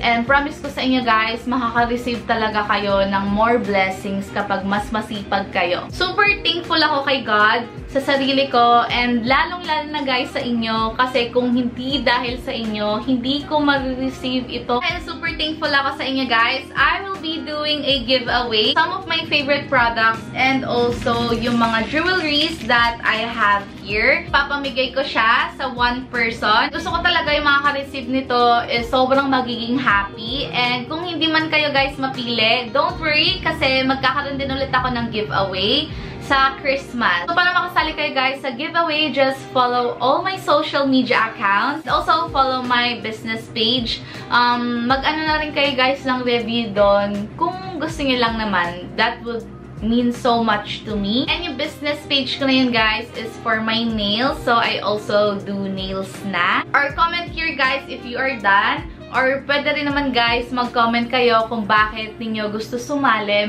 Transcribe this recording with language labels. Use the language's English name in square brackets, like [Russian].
[Filipino] And promise ko sa inyo guys, makaka-receive talaga kayo ng more blessings kapag mas masipag kayo. Super thankful ako kay God sa sarili ko, and lalong-lalo na guys sa inyo, kasi kung hindi dahil sa inyo, hindi ko ma-receive ito. Kaya super thankful ako sa inyo guys. [English] I will be doing a giveaway. Some of my favorite products and also [Filipino] yung mga jewelries [English] that I have here. [Filipino] Papamigay ko siya sa one person. Gusto ko talaga yung makaka-receive nito is sobrang magiging happy. And kung hindi man kayo guys mapili, [English] don't worry [Filipino] kasi magkakaroon din ulit ako ng giveaway sa Christmas. [English] So, [Filipino] para makasali kayo guys [English] sa giveaway, just follow all my social media accounts. Also, follow my business page. [Filipino] Mag-ano na rin kayo guys ng review doon. Kung gusto niyo lang naman, [English] that would mean so much to me. And yung business page ko na yun guys is for my nails. So, I also do nails na. Or comment here guys if you are done. [Filipino] Or pwede rin naman guys, mag-comment kayo kung bakit ninyo gusto sumali.